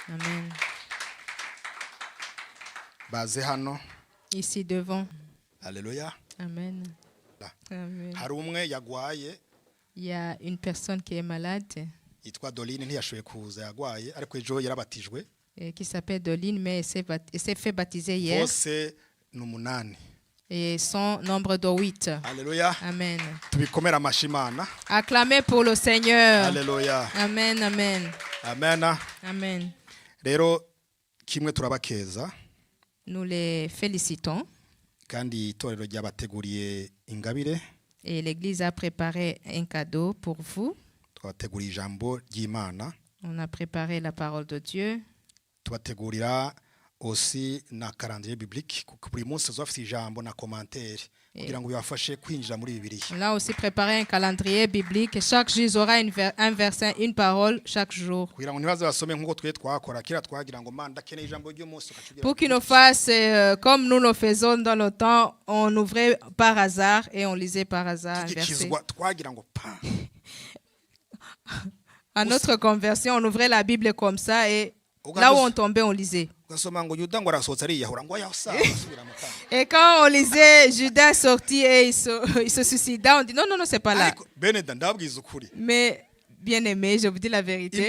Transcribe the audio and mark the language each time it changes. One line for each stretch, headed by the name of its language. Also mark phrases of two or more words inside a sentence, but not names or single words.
French: Amen. Ici devant. Alléluia. Amen. Amen. Il y a une personne qui est malade. qui s'appelle Doline, mais elle s'est fait baptiser hier.
Kinyarwanda: bose ni umunani.
French: Et son nombre de 8. Alléluia. Amen.
Kinyarwanda: Tubikomera amashimana.
French: Acclamez pour le Seigneur. Alléluia. Amen, amen. Amen. Amen.
Kinyarwanda: Rero kimwe turabakeza
French: Nous les félicitons.
Kinyarwanda: kandi itorero ryabateguriye ingabire.
French: Et l'Église a préparé un cadeau pour vous.
Kinyarwanda: Twabateguriye ijambo ry'Imana.
French: On a préparé la parole de Dieu.
Kinyarwanda: Tubategurira aussi na
French: calendrier biblique
Kinyarwanda: kuko buri munsi uzafite ijambo na commentaire kugira ngo bibafashe kwinjira muri Bibiliya.
French: On a aussi préparé un calendrier biblique. Chaque jour, il y aura un verset, une parole chaque jour.
Kinyarwanda: Kugira ngo ntibaze basome nk'uko twe twakora kira twagira ngo mana ndakeneye ijambo ry'umunsi.
French: Pour qu'ils nous fassent comme nous le faisons dans le temps, on ouvrait par hasard et on lisait par hasard un verset.
Kinyarwanda: Twagira ngo pa.
French: À notre conversion, on ouvrait la Bible comme ça et là où on tombait, on lisait. Et quand on lisait, Judas sorti et il se suicida, on dit non, non, non, c'est pas là. Mais bien aimé, je vous dis la vérité.